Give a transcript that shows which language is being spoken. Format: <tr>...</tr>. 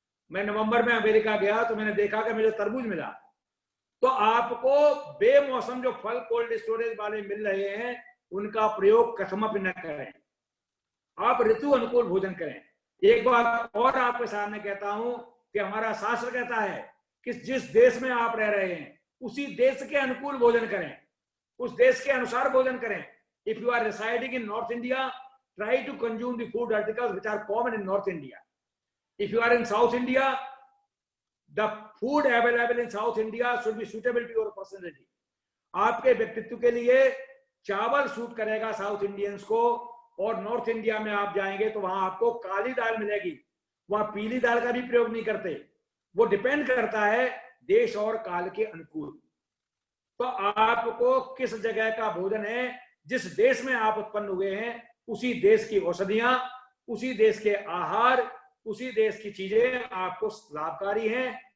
<hi>मैं नवंबर में अमेरिका गया तो मैंने देखा कि मुझे तरबूज मिला। तो आपको बेमौसम जो फल कोल्ड स्टोरेज वाले मिल रहे हैं उनका प्रयोग कथमपि न करें, आप ऋतु अनुकूल भोजन करें। एक बात और आपके सामने कहता हूं कि हमारा शास्त्र कहता है कि जिस देश में आप रह रहे हैं उसी देश के अनुकूल भोजन करें, उस देश के अनुसार भोजन करें।</hi> <en>If you are residing in North India, try to consume the food articles which are common in North India. If you are in South India, the food available in South India should be suitable to your personality.</en> <hi>आपके व्यक्तित्व के लिए चावल suit करेगा south Indians को, और north India में आप जाएंगे तो वहां आपको काली दाल मिलेगी, वहां पीली दाल का भी प्रयोग नहीं करते। वो डिपेंड करता है देश और काल के अनुकूल। तो आपको किस जगह का भोजन है, जिस देश में आप उत्पन्न हुए हैं उसी देश की औषधियां, उसी देश के आहार, उसी देश की चीजें आपको लाभकारी हैं।</hi>